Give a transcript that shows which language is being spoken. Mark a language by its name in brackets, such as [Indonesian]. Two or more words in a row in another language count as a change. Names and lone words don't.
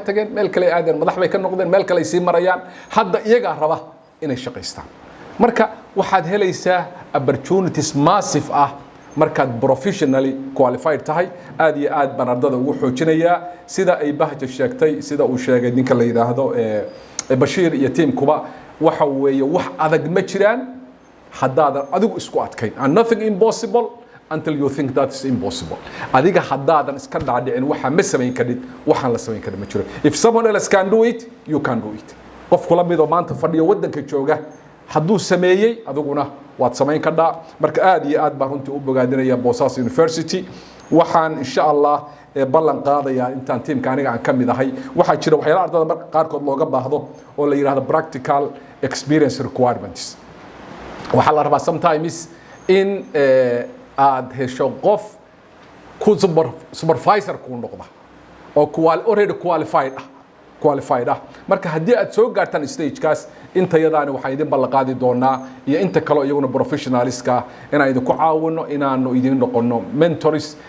[Somali] tageen meel kale aadeen madax bay ka noqdeen meel kale sii marayaan hadda iyaga raba inay shaqeystaan marka waxaad helaysaa [English] opportunities massive [Somali] ah markaad [English] professionally qualified [Somali] tahay aad iyo aad baan ardada ugu xoojinayaa sida ay bahja sheegtay sida uu sheegay ninka la yiraahdo Bashiir iyo teamkuba waxa weeye wax adag ma jiraan haddaadan adigu isku adkayn [English] and nothing impossible until you think that is impossible [Somali] adiga haddaadan iska dhaadhicin waxa ma samayn karid waxaan la samayn karin ma jiro [English] if someone else can do it you can do it [Somali] qofku la mid oo maanta fadhiyo wadanka jooga hadduu sameeyay adiguna waad samayn kartaa marka aad iyo aad baan runtii u bogaadinaya Boosas University waxaan [Arabic] insha Allah [Somali] ballan qaadayaa intaan teamka aniga aan kamid ahay waxa jira waxyaalaha ardada marka qaarkood looga baahdo oo la yiraahdo [English] practical experience requirements [Somali] waxa la rabaa sometimes in aad hesho qof ku supervisor ku noqda oo already qualified marka haddii aad soo gaartaan stage-kaas inta yadaani waxaan idin ballan qaadi doonaa iyo inta kale iyaguna professionalist-ka inaan idinku caawino inaanu idin noqono mentors